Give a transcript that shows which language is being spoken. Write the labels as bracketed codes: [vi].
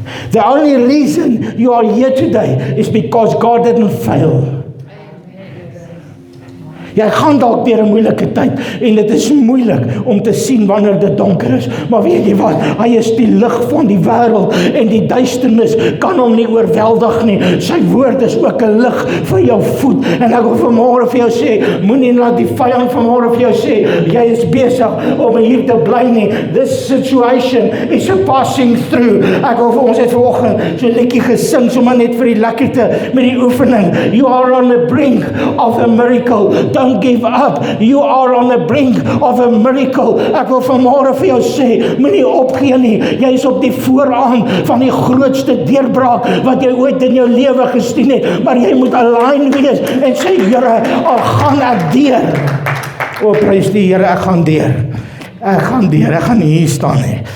[en] The only reason you are here today is because God didn't fail. [af] Jy gaan dalk deur 'n moeilike tyd en dit is moeilik om te sien wanneer dit donker is. Maar weet jy wat? Hy is die lig van die wêreld en die duisternis kan hom nie oorweldig nie. Sy woord is ook 'n lig vir jou voet. En ek wil vanmôre vir jou sê, moenie laat die vyand vanmôre vir jou sê jy is besig om hier te bly nie. [en] This situation is a passing through. [af] Ek wil vir ons het vanoggend so 'n liedjie gesing, sommer net vir die lekkerte met die oefening. [en] You are on the brink of a miracle. Don't don't give up. You are on the brink of a miracle. [af] Ek wil vanmôre vir jou sê, moenie opgee nie. Jy is op die vooraan van die grootste deurbraak wat jy ooit in jou lewe gesien het, maar jy moet align wees en sê, Here, al gaan ek deur. O, prys die Here, ek gaan deur. Ek gaan deur, ek gaan nie hier staan nie.